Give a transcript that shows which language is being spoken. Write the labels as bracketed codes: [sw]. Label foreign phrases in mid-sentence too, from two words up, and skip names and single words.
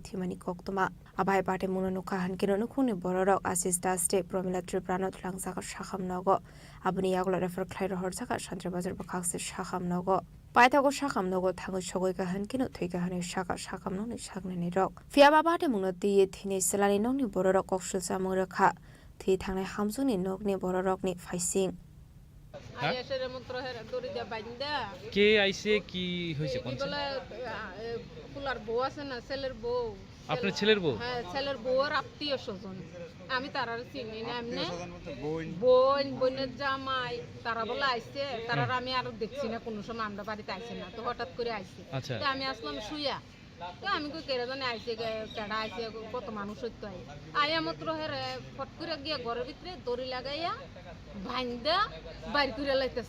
[trp] thimani koktoma abai party muno nukha hankino nukhuni bororok Ashish Das de Pramila Tripura no thlangsaka shakham nogo abani aglo refer khlai rohor jaka Shantra Bazar bakhakse shakham nogo paithago shakham nogo thangoi sogoi ka hankino thuika hani shaka shakham no ni shakne ni rok fiaba party muno tiye thini selani nongni bororok kokshul samung rakha thi thangnai hamsuni nogni bororok ni faising [bn] কে আইছে কি হইছে কোন ফুলার বউ আছে না ছেলের বউ আপনার ছেলের বউ হ্যাঁ ছেলের বউর আত্মীয় স্বজন আমি তারার চিনি না এমনি বোন বোনের জামাই তারা বলে আইছে তারার আমি আর দেখছি না কোনো সময় আমরা বাড়িতে আইছে না তো হঠাৎ করে আইছে তো আমি আসলাম শুইয়া তো আমি কই কেরা জানে আইছে কেডা আইছে কত মানুষ হইতো আইয়া মাত্র হেরে ফট করে গিয়া ঘরের ভিতরে দড়ি লাগাইয়া ভাইন্দা বাইর করে লাইতেছে